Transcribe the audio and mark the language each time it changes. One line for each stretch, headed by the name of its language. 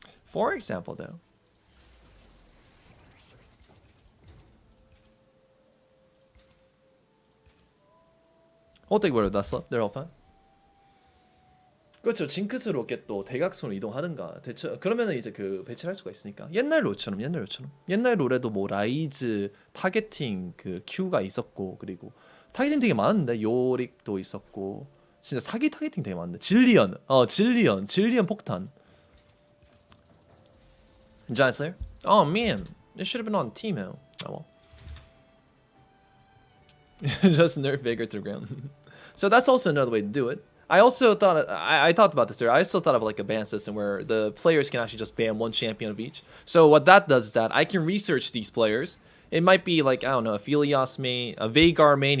English: For example, though. We'll take whatever that's left. They're all fine.
Korean: 그렇죠. 징크스 로켓 또 대각선으로 이동하든가 대처 그러면은 이제 그 배치할 수가 있으니까 옛날 롤처럼 옛날 롤에도 뭐 라이즈 타겟팅 그 Q가 있었고 그리고 타겟팅 되게 많은데 요릭도 있었고 진짜 사기 타겟팅 되게 많은데 질리언 폭탄 Giant Slayer?
English: Oh man, it should have been on Teemo. Oh well. Just nerf Veigar to the ground. So that's also another way to do it. I also thought I talked about this earlier. I also thought of like a ban system where the players can actually just ban one champion of each. So what that does is that I can research these players. It might be like, I don't know, a Philios main, a Veigar main.